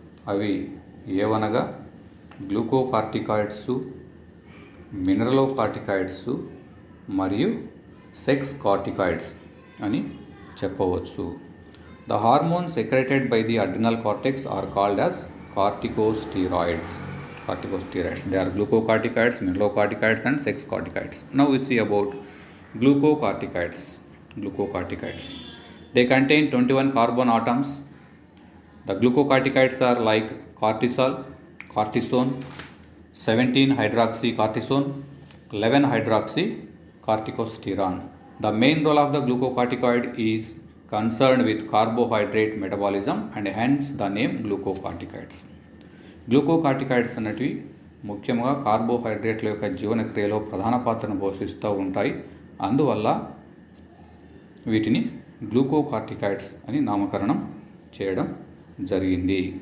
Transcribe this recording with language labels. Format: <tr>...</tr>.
<te>అవి ఏవనగా గ్లూకోకార్టికాయిడ్స్, మినరలోకార్టికాయిడ్స్ మరియు sex corticoids అని చెప్పవచ్చు.</te> <en>The hormones secreted by the adrenal cortex are called as corticosteroids. Corticosteroids. They are glucocorticoids, mineralocorticoids and sex corticoids. Now we see about glucocorticoids. Glucocorticoids. They contain 21 carbon atoms. The glucocorticoids are like cortisol, cortisone, 17 hydroxycortisone, 11 hydroxycorticosterone. The main role of the glucocorticoid is concerned with carbohydrate metabolism and hence the name glucocorticoids.</en> <te>Glucocorticoids అనేటివి ముఖ్యంగా కార్బోహైడ్రేట్ల యొక్క జీవనక్రియలో ప్రధాన పాత్రను పోషిస్తూ ఉంటాయి. అందువల్ల వీటిని గ్లూకోకార్టికాయిడ్స్ అని నామకరణం చేయడం జరిగింది.</te>